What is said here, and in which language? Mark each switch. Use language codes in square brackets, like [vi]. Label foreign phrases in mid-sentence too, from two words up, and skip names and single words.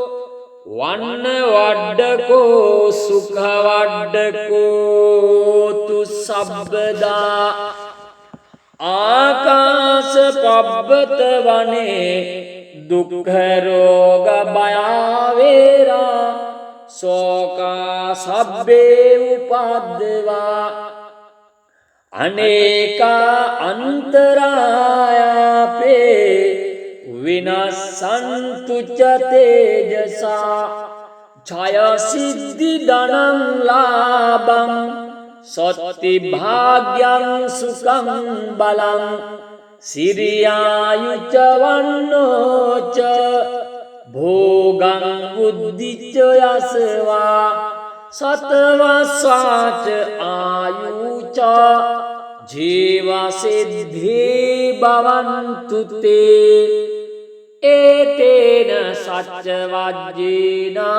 [pi] වන්නවඩ්ඩකෝ සුඛවඩ්ඩකෝතු සබ්බදා ආකාස පබ්බත වනේ දුක්ඛ රෝග භයවේරා සෝකා සබ්බේ උපද්දවා අනේකා අන්තරායාපේ විනස්සන්තු ච තේජසා ඡය සිද්ධි ධනං ලාභං සොත්ති භාග්‍යං සුඛං බලං සිරියායුච වන්නෝච භෝගං බුද්ධිච යසවා සතවස්වාච ආයුච ජීවසිද්ධි භවන්තු තේ ඒතේන සච්ච වජ්ජේන